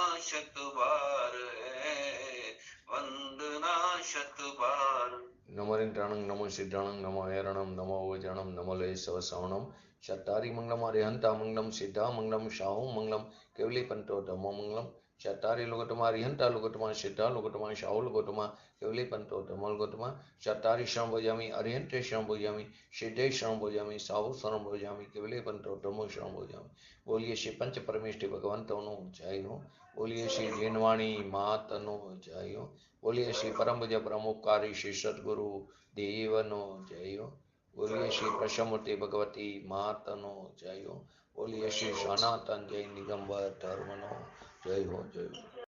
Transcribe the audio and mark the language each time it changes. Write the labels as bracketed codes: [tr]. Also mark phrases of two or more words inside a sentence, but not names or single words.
[hi] शतबार है वंदना शतबार [pra] नमो रिंटाणं नमो सिद्धाणं नमो हरणं नमो वजणं नमो लय सवसवणं चत्तारि मंगलम अरिहंता मंगलम सिद्धा मंगलम शाहु मंगलम केवली पंतो धमो मंगलम चत्तारि लोगोत्तमा अरिहंता लोगोत्तमा सिद्धा लोगोत्तमा शाहु लोगोत्तमा केवली पंतो धमो लोगोत्तमा चत्तारि शरण भोजामि अरिहंते शरण भोजामि सिद्धे शरण भोजामि शाहु शरण भोजामि केवली पंतो धमो शरण भोजामि [gu] બોલિએ શ્રી પંચ પરમેષ્ઠી ભગવંતોનો જય હો બોલિએ શ્રી જીનવાણી માતનો જય હો બોલિએ શ્રી પરમ પૂજ્ય પ્રમુખકારી શ્રી સદગુરુ દેવનો જય હો બોલિએ શ્રી પ્રસમૂર્તિ ભગવતી માતનો જય હો બોલિએ શ્રી સનાતન જય નિગંબર ધર્મનો જય હો જય હો।